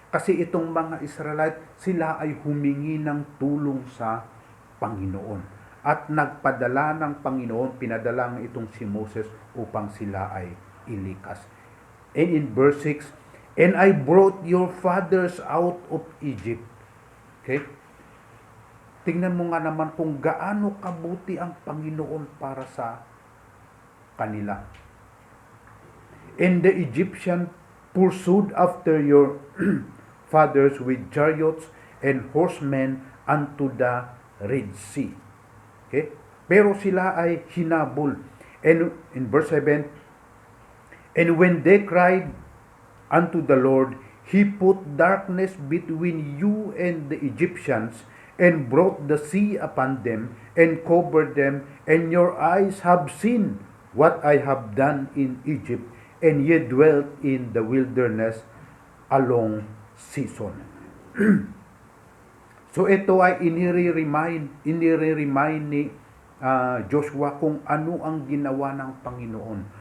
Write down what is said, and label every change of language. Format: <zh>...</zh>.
<tl>Kasi itong mga Israelite, sila ay humingi ng tulong sa Panginoon. At nagpadala ng Panginoon, pinadala ng itong si Moses upang sila ay ilikas.</tl> <en>And in verse 6, and I brought your fathers out of Egypt. Okay?</en> <tl>Tingnan mo nga naman kung gaano kabuti ang Panginoon para sa kanila.</tl> <en>And the Egyptian pursued after your fathers with chariots and horsemen unto the Red Sea. Okay?</en> <tl>Pero sila ay hinabol.</tl> <en>And in verse 7, and when they cried unto the Lord, He put darkness between you and the Egyptians, and brought the sea upon them, and covered them, and your eyes have seen what I have done in Egypt, and ye dwelt in the wilderness a long season.</en> <tl>So ito ay inire-remind ni Joshua kung ano ang ginawa ng Panginoon.</tl>